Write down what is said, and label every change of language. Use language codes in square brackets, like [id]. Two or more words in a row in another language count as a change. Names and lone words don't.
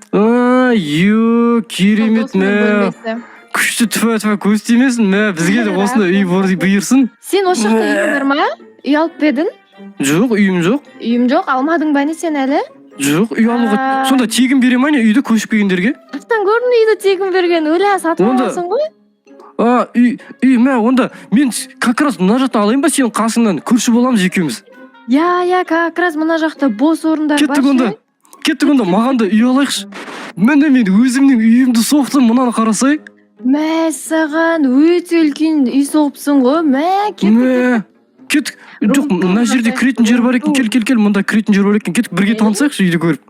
[kk] Керемет, күшті түфә көз тимесін, бізге де осында үй бұйырсын. Сен осы жақта үйің бар ма? Үй алып бедің? Жоқ, үйім жоқ. Үйім жоқ, алмадың ба не сен әлі? Жоқ, үй алуға. Сонда тегін бере ма не үйді көшіп келгендерге? Ақтан көрдің үйді тегін берген, өлә сатып аласың ғой? Онда мен [ru] как раз [kk] мына жақта алайын ба сенің қасыңнан, көрші боламыз екеуміз. [ru] Как раз [kk] мына жақта бос орындар бар. Кеттік онда, маған да үй алайықшы. Мен өзімнің үйімді соқтым, мұнаны қарасай. Саған өте үлкен үй соғыпсың ғой, кеттік. Жоқ, мына жерде кіретін жер бар екен, кел, мұнда кіретін жер бар екен, кеттік бірге танысайықшы үйді көріп.